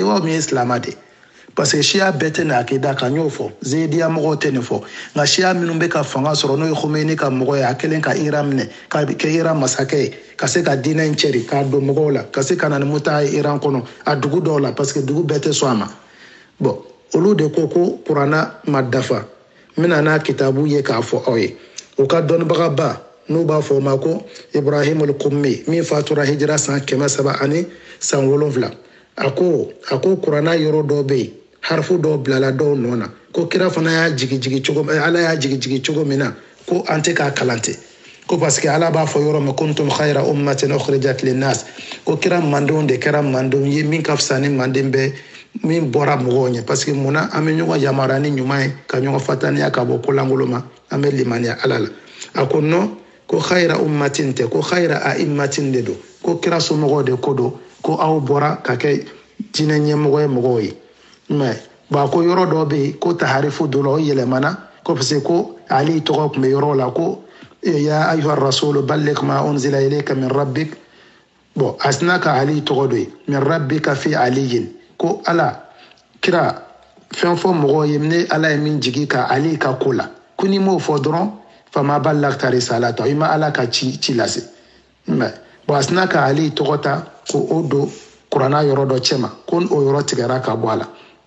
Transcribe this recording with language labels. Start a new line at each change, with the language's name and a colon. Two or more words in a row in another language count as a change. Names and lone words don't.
Bambara: ye wa min ye silamɛ de parce que Shia bɛɛ tɛ n'a kida kan y'o fɔ Zayidiya mɔgɔw tɛ nin fɔ nka Shia minnu bɛ ka fanga sɔrɔ n'o ye Khomeini ka mɔgɔ ye a kɛlen ka Iran minɛ ka kɛ Iran masakɛ ye ka se ka diinɛ in cɛri k'a don mɔgɔw la ka se ka na ni muta ye Iran kɔnɔ a dugu dɔw la parce que dugu bɛɛ tɛ sɔn a ma bon olu de ko ko kuranna ma dafa n bɛna n'a kitabu ye k'a fɔ aw ye u ka dɔnnibagaba n'u b'a fɔ o ma ko Ibrahim al-Qummi min fatura hijira san 307 a ko kuranna yɔrɔ dɔ bɛ yen harfu dɔw bilala dɔw nɔ na ko kira fana y'a jigi cogo Ala y'a jigi cogo min na ko an tɛ k'a kalan ten ko parce que Ala b'a fɔ yɔrɔ min
Arabic: كنتم خير أمة أخرجت للناس
Bambara: ko kira mandenw de kɛra mandenw ye min ka fisa ni manden bɛɛ min bɔra mɔgɔw ɲɛ parce que munna an bɛ ɲɔgɔn yamaruya ni ɲuman ye ka ɲɔgɔn fataniya ka bɔ kolankolon ma an bɛ limaniya Ala la a ko non ko
Arabic: خير أمة
Bambara: tɛ ko
Arabic: خير أئمة
Bambara: de don ko kira somɔgɔw de ko don ko aw bɔra ka kɛ diinɛ ɲɛmɔgɔ ye mɔgɔw ye mais ba ko yɔrɔ dɔ bɛ yen ko taharifu dɔ la o yɛlɛmana ko parce que ko Ali tɔgɔ tun bɛ yɔrɔ la ko
Arabic: يا أيها الرسول بلغ ما أنزل إليك من ربك
Bambara: bon a sina ka Ali tɔgɔ dɔ ye
Arabic: من ربك في علي
Bambara: ko Ala kira fɛn fɔ mɔgɔw ye ne Ala ye min jigi ka Ali ka ko la ko n'i m'o fɔ dɔrɔn
Arabic: فما بلغت رسالته
Bambara: i ma Ala ka ci lase mais bon a sina ka Ali tɔgɔ ta ko o don kuranna yɔrɔ dɔ cɛ ma ko o yɔrɔ tigɛra ka bɔ a la